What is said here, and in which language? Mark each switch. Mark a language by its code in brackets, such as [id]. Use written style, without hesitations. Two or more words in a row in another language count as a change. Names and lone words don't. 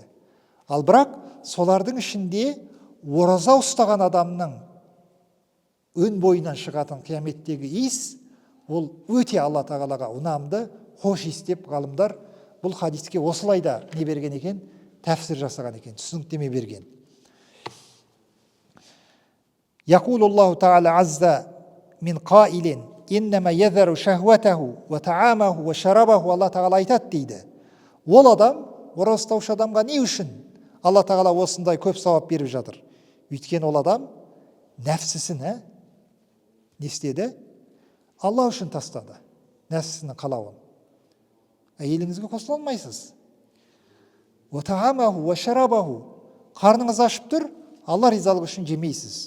[kk] Ал бірақ солардың ішінде ораза ұстаған адамның өн бойынан шығатын қияметтегі иіс, ол өте Алла Тағалаға ұнамды, хош иіс деп ғалымдар бұл хадиске осылайда не берген екен? Тәфсір жасаған екен, түсініктеме берген. [ar] يقول الله تعالى عز من قائل إنما يذر شهوته وطعامه وشرابه. [kk] Алла Тағала айтады дейді. Ол адам, ораза ұстаушы адамға не үшін Алла Тағала осындай көп сауап беріп жатыр? Өйткені ол адам нәпсісін не істеді? Алла үшін тастады нәпсісінің қалауын. Әйеліңізге қосыла алмайсыз. [ar] وطعامه وشرابه, [kk] қарныңыз ашып тұр, Алла ризалығы үшін жемейсіз.